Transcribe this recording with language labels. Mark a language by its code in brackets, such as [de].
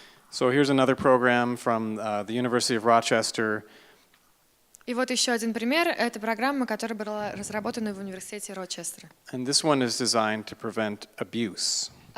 [en] So here's another program from the University of Rochester. [ru] И вот еще один пример. Это программа, которая была разработана в университете Рочестера. [en] And this one is designed to prevent abuse.